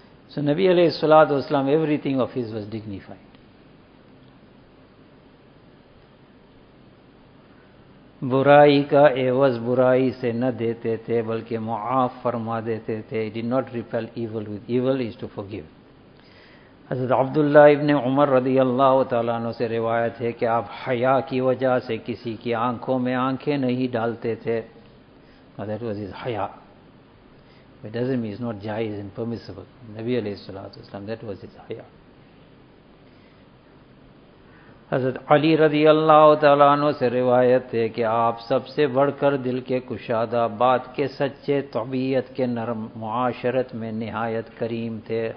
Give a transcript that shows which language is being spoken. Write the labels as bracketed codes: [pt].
[en] So Nabi alayhi salatu wasalam, everything of his was dignified. [ur] Burai ka evas burai se na dete te, balke mu'af farma dete te. [en] He did not repel evil with evil, he is to forgive. [ur] حضرت عبداللہ ابن عمر رضی اللہ تعالیٰ عنہ سے روایت ہے کہ آپ حیا کی وجہ سے کسی کی آنکھوں میں آنکھیں نہیں ڈالتے تھے. [en] That was his حیا. It doesn't mean it's not جائز and permissible. نبی علیہ الصلوۃ والسلام, that was his حیا. [ur] حضرت علی رضی اللہ تعالیٰ عنہ سے روایت ہے کہ آپ سب سے بڑھ کر دل کے کشادہ, بات کے سچے, طبیعت کے نرم, معاشرت میں نہایت کریم تھے.